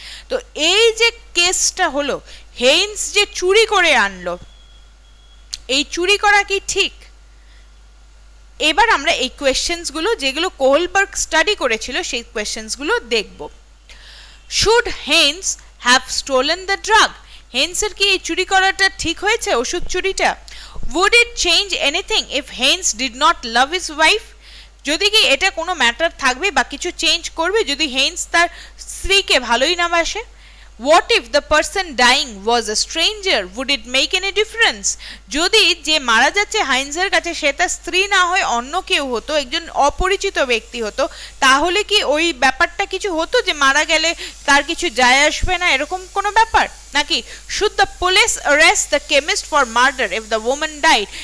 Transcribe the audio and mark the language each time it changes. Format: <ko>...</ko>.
<bn>তো এই যে কেসটা হলো, হেইন্স যে চুরি করে আনলো, এই চুরি করা কি ঠিক? এবার আমরা এই কোয়েশ্চেন্সগুলো যেগুলো কোহলবার্গ স্টাডি করেছিল সেই কোয়েশ্চেন্সগুলো দেখব।</bn> <en>Should Heinz have stolen the drug?</en> <bn>হেইন্সের কি এই চুরি করাটা ঠিক হয়েছে, ওষুধ চুরিটা?</bn> <en>Would it change anything if Haynes did not love his wife?</en> <bn>যদি কি এটা কোনো ম্যাটার থাকবে বা কিছু চেঞ্জ করবে যদি হেইন্স তার স্ত্রীকে ভালোই না বাসে?</bn> <en>What if the person dying was a stranger? Would it make any difference?</en> <bn>যদি যে মারা যাচ্ছে হাইন্সের কাছে সে তার স্ত্রী না হয় অন্য কেউ হতো, একজন অপরিচিত ব্যক্তি হতো, তাহলে কি ওই ব্যাপারটা কিছু হতো যে মারা গেলে তার কিছু যায় আসবে না, এরকম কোনো ব্যাপার?</bn> <en>নাকি should the police arrest the chemist for murder if the woman died?</en>